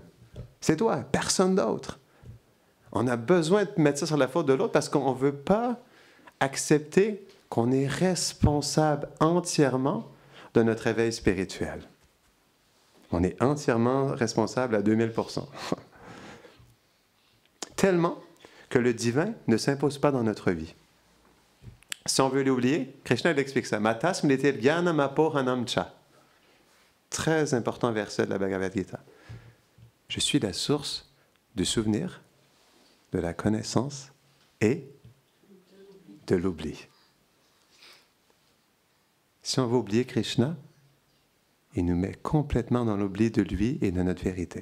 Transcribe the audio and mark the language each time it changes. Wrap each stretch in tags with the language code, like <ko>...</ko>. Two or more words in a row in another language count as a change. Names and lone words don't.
<fr>C'est toi, personne d'autre. On a besoin de mettre ça sur la faute de l'autre parce qu'on ne veut pas accepter qu'on est responsable entièrement de notre éveil spirituel. On est entièrement responsable à 2000%. Tellement que le divin ne s'impose pas dans notre vie. Si on veut l'oublier, Krishna l'explique ça.</fr> <sa>मत्तः स्मृतिर् ज्ञानम् अपोहनं च. Très important verset de la Bhagavad Gita. Je suis la source du souvenir, de la connaissance et de l'oubli. Si on veut oublier Krishna, il nous met complètement dans l'oubli de lui et de notre vérité.</sa>